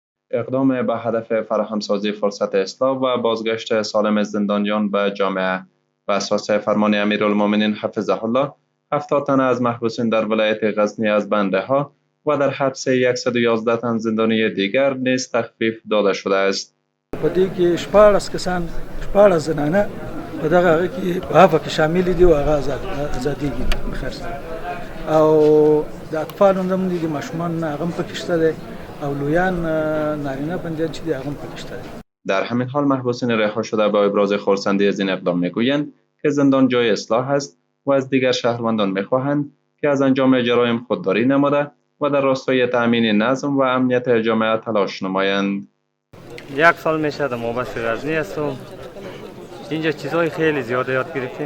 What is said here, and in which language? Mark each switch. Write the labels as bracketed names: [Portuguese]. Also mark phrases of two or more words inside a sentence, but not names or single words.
[Persian] اقدام به هدف فراهمسازی فرصت اصلاح و بازگشت سالم زندانیان به جامعه بر اساس فرمان امیرالمومنین [Arabic] حفظه الله [Persian] 70 تن از محبوسین در ولایت غزنی از بند رها و در حبس 111 تن زندانی دیگر نیز تخفیف داده شده است. [Pashto] په دې کې 14 کسان 14 زنانه په دغه هغه کې په عفو کې شامل دي او هغه ازاديږي بخیر سره او د اطفالو هم دي ماشومان هغه هم پکې شته دي او لویان نارینه بندیان چې دي هغه هم پکې شته دي. [Persian] در همین حال محبوسین رها شده با ابراز خرسندی از این اقدام میگویند که زندان جای اصلاح است و از دیگر شهروندان میخواهند که از انجام جرایم خودداری نموده و در راستای تأمین نظم و امنیت جامعه تلاش نمایند. 1 سال میشه در محبس غزنی هستم. اینجا چیزهای خیلی زیاد یاد گرفتیم.